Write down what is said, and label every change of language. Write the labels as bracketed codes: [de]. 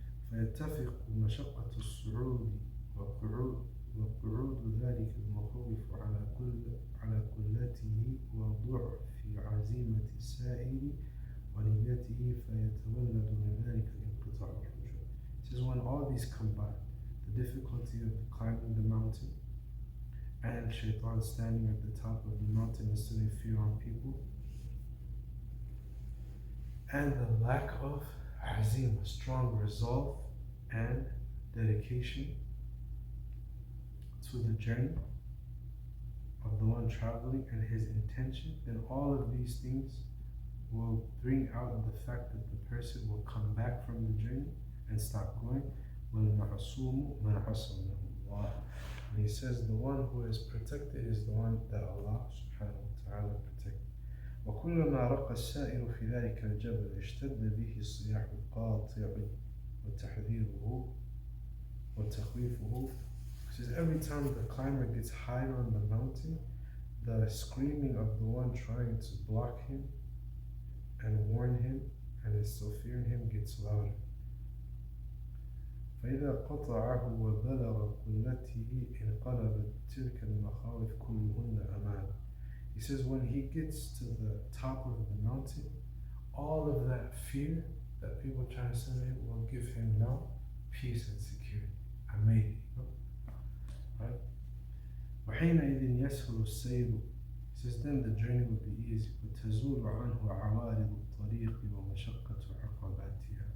[ar] فيتفق مشقة الصعود وقعود ذلك المخوف على قلته وضعف في عزيمة السائر ونيته فيتولد من ذلك الانقطاع والرجوع. [en] It says when all these combine, the difficulty of climbing the mountain and shaitan standing at the top of the mountain instilling fear on people, and the lack of azim, strong resolve and dedication to the journey of the one traveling and his intention, then all of these things will bring out the fact that the person will come back from the journey and stop going. [ar] وَالْمَعْصُومُ مَنْ عَصَمَهُ اللَّهُ. [en] And he says the one who is protected is the one that Allah subhanahu wa ta'ala protected. [ar] وكلما رقى السائر في ذلك الجبل اشتد به الصياح القاطع وتحذيره وتخويفه. [en] He says every time the climber gets higher on the mountain, the screaming of the one trying to block him and warn him and is still fearing him gets louder. [ar] فإذا قطعه وبلغ قلته انقلبت تلك المخاوف كلهن أمانه. [en] He says when he gets to the top of the mountain, all of that fear that people try to send him will give him now peace and security. Amazing. Right? [ar] وحينئذ يسهل السير. [en] He says then the journey will be easy. [ar] وتزول عنه عوارض الطريق ومشقة عقباتها.